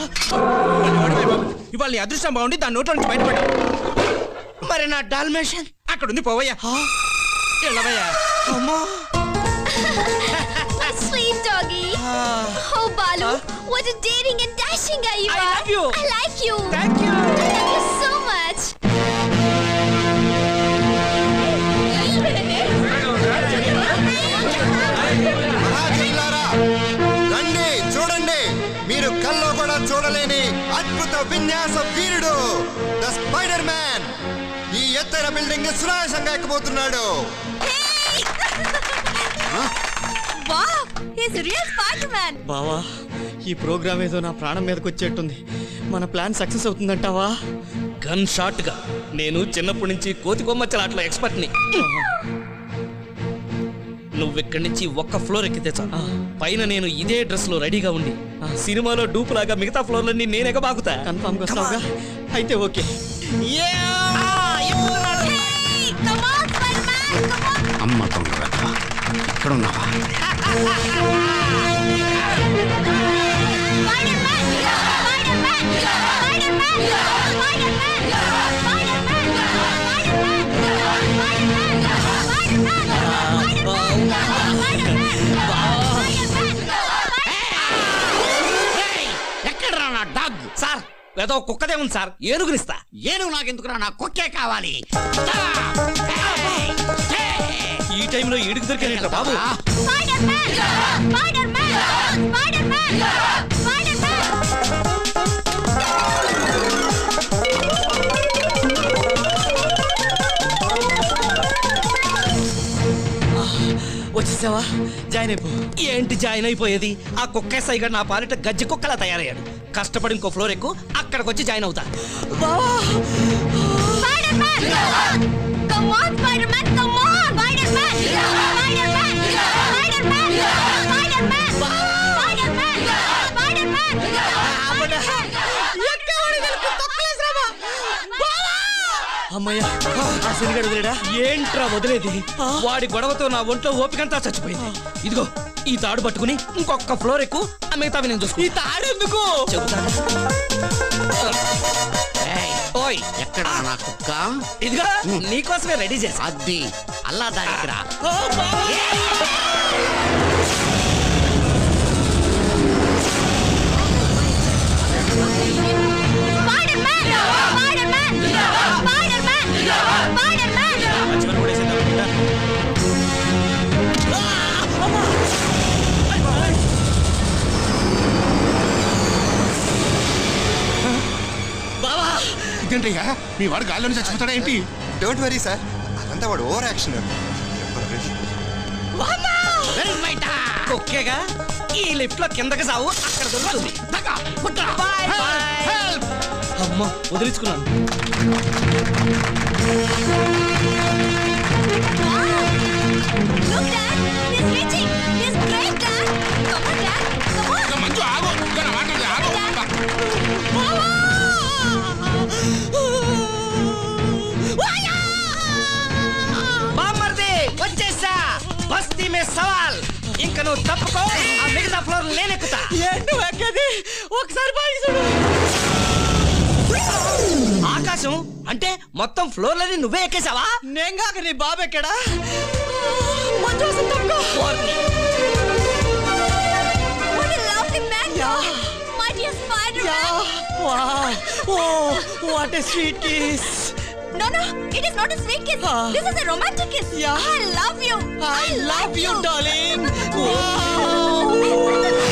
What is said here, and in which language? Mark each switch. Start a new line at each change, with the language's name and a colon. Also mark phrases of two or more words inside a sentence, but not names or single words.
Telugu: ఇవాళ నీ అదృష్టం బాగుండి దాని నోట్లో నుంచి బయటపడ్డా. మరి నా డాల్మేషన్ అక్కడ ఉంది, పోవయ్యా. వెళ్ళవయ్యా. అమ్మా.
English: My sweet doggy. Oh, Balu, what a daring and dashing guy you I are. love you. I like you. Thank you. I love you so much.
Telugu: మహాజనులారా, రండి చూడండి, మీరు కల్లో కూడా చూడలేని అద్భుత విన్యాస వీరుడు ద స్పైడర్ మ్యాన్ ఈ ఎత్తైన బిల్డింగ్ ని సునాయాసంగా ఎక్కబోతున్నాడు.
English: Wow, he's a real Spider-Man.
Telugu: బావా ఈ ప్రోగ్రామ్ ఏదో నా ప్రాణం మీదకి వచ్చేట్టుంది. మన
English: plan success
Telugu: అవుతుందంటావా?
English: gun shot
Telugu: గా నేను చిన్నప్పటి నుంచి కోతి కొమ్మచ్చలాట్లో ఎక్స్పర్ట్ ని. నువ్వెక్కడి నుంచి ఒక్క ఫ్లోర్ ఎక్కితే చాలు, పైన నేను ఇదే డ్రెస్ లో రెడీగా ఉండి సినిమాలో డూప్ లాగా మిగతా ఫ్లోర్లన్నీ నేను ఎగబాకుతా. కన్ఫర్మ్ గా వస్తావుగా? అయితే ఓకే.
English: Hey, come on, Spider-Man. Come on.
Telugu: అమ్మ తొందర ఇక్కడ ఉన్నావా?
English: Spider-Man. Spider-Man. Spider-Man. Spider-Man.
Telugu: ఎక్కడరా నా డాగ్? సార్ ఏదో కుక్కదే ఉంది సార్, ఏనుగునిస్తా. ఏనుగు నాకెందుకురా, నా కుక్కే కావాలి. ఈ టైంలో ఏడుగు దొరికానేట్రా బాబు.
English: Spider-Man. Spider-Man. Spider-Man. Spider-Man.
Telugu: వచ్చేసావా? జాయిన్ అయిపో. ఏంటి జాయిన్ అయిపోయేది? ఆ కుక్క సైగా నా పాలిట గజ్జి కుక్కలా తయారయ్యాడు. కష్టపడి ఇంకో ఫ్లోర్ ఎక్కు, అక్కడికి వచ్చి జాయిన్ అవుతా.
English: Spider-Man. Come on, Spider-Man. Come on. Spider-Man. Spider-Man. Spider-Man. Spider-Man. Spider-Man. Spider-Man.
Telugu: అమ్మయ్యా, ఆ శనిగాడు వదిలేడా? ఏంట్రా వదిలేది? వాడి గొడవతో నా ఒంట్లో ఓపికంతా చచ్చిపోయింది. ఇదిగో ఈ తాడు పట్టుకుని ఇంకొక ఫ్లోర్ ఎక్కు, ఆ మిగతావి నేను చూసుకో. ఈ తాడెందుకు? ఓయ్ ఎక్కడా నా కుక్క? ఇదిగో నీకోసమే రెడీ చేసా. అది అల్లా దానికిరా.
English: Spider-Man. Spider-Man. Spider-Man. Spider-Man.
Telugu: బావా ఇదేంటయ్యా, మీ వాడు గాల్లోనే చచ్చిపోతాడా ఏంటి?
English: don't worry
Telugu: సార్, అదంతా వాడు
English: over action.
Telugu: కుక్కేగా ఈ లిఫ్ట్ లో కిందకి సావు, అక్కడ దొరుకుతుంది.
English: Bye, bye.
Telugu: అమ్మా వదిలించుకున్నాను.
English: Look, Dad. He's reaching. He's great, Dad. Come on, Dad. Come on.
Telugu: ఇంకా మంచు ఆగు, ఇంకా నా మాట ఆగు. బామ్మర్ది వచ్చేసా,
Hindi: बस्ती में सवाल.
Telugu: ఇంకా నువ్వు తప్పుకో, ఆ మిగతా ఫ్లోర్ నేనెక్కుతా. ఏంటి ఎక్కది? ఒకసారి బాగా చూడు. ఆకాశం అంటే మొత్తం ఫ్లోర్లని నువ్వే ఎక్కేసావా? నేను కాక నీ బాబు ఎక్కడా?
English: What a lovely man. My dear Spider-Man. what a sweet kiss. No, it is not a sweet kiss. This is a romantic kiss. Yeah. I love you. I love you, darling. Wow.